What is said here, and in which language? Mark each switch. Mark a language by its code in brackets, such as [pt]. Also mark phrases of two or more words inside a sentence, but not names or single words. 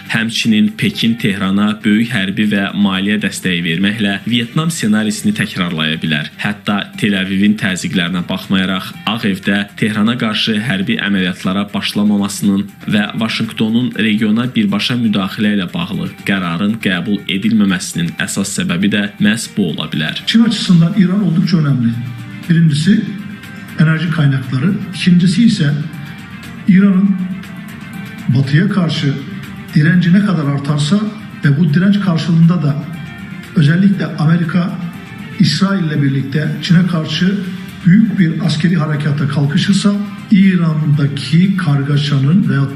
[az] Həmçinin Pekin Tehrana böyük hərbi və maliyyə dəstəyi verməklə Vyetnam ssenarisini təkrarlaya bilər. Hətta Tel-Əvivin təzyiqlərinə baxmayaraq, Ağ Evdə Tehrana qarşı hərbi əməliyyatlara başlamamasının və Vaşinqtonun regiona birbaşa müdaxilə ilə bağlı qərarın qəbul edilməməsinin əsas səbəbi də məhz bu ola bilər. [tr] Çin açısından İran oldukça önemli. Birincisi enerji kaynakları, ikincisi ise İran'ın batıya karşı direnci ne kadar artarsa ve bu direnç karşılığında da özellikle Amerika, İsrail ile birlikte Çin'e karşı büyük bir askeri harekata kalkışırsa İran'daki kargaşanın veyahut